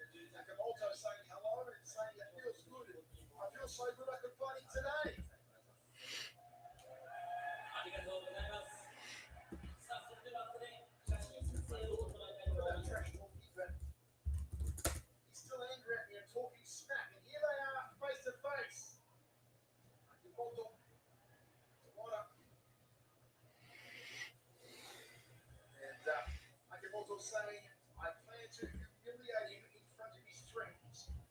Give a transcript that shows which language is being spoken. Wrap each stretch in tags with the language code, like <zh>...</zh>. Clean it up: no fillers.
<en>Nakamoto saying hello and saying it feels good. I feel so good I could fight him today.</en> <ja>ありがとうございます。さあ、それではここで写真撮影を行いたいと思います。</ja> <en>Trash talking, but he's still angry at me and talking smack. And here they are face to face. Akimoto, Tawada. And Akimoto saying, I plan to humiliate him in front of his friends.</en>